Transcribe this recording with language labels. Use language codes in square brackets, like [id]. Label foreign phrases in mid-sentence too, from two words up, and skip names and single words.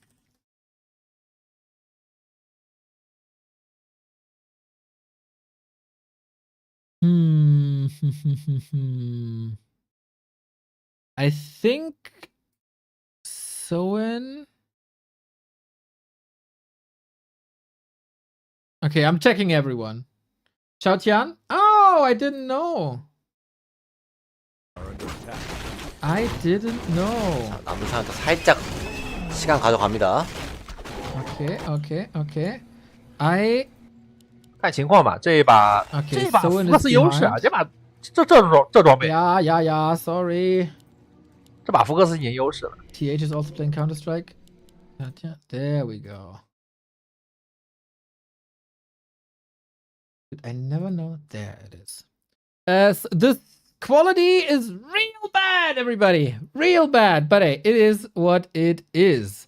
[en] I think Soen. Okay, I'm checking everyone. Chao Tian? Oh, I didn't know. I didn't know. [ko] 자, 남은 상황도 살짝 시간 가져갑니다. [en] Okay. I [zh] 看情况吧，这一把 [en] Okay, [zh] 这把 Soen 福克 [en] is [zh] 斯优势啊， [en] behind. [zh] 这把这装备， [en] Yeah, sorry. [zh] 这把福克斯已经优势了。 [en] TH is also playing Counter-Strike. There we go. I never know. There it is. This quality is real bad, everybody. Real bad. But hey, it is what it is.